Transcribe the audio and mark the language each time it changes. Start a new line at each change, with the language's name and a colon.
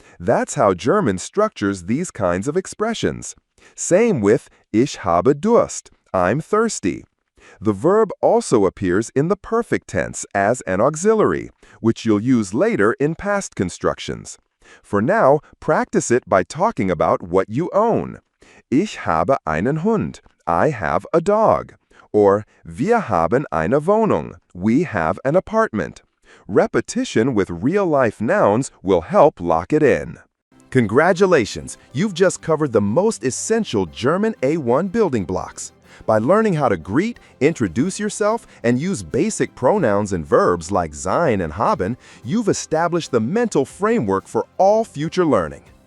English: That's how German structures these kinds of expressions. Same with
German: ich habe Durst,
English: I'm thirsty. The verb also appears in the perfect tense as an auxiliary, which you'll use later in past constructions. For now, practice it by talking about what you own.
German: Ich habe einen Hund,
English: I have a dog. Or
German: wir haben eine Wohnung,
English: we have an apartment. Repetition with real-life nouns will help lock it in. Congratulations! You've just covered the most essential German A1 building blocks. By learning how to greet, introduce yourself, and use basic pronouns and verbs like sein and haben, you've established the mental framework for all future learning.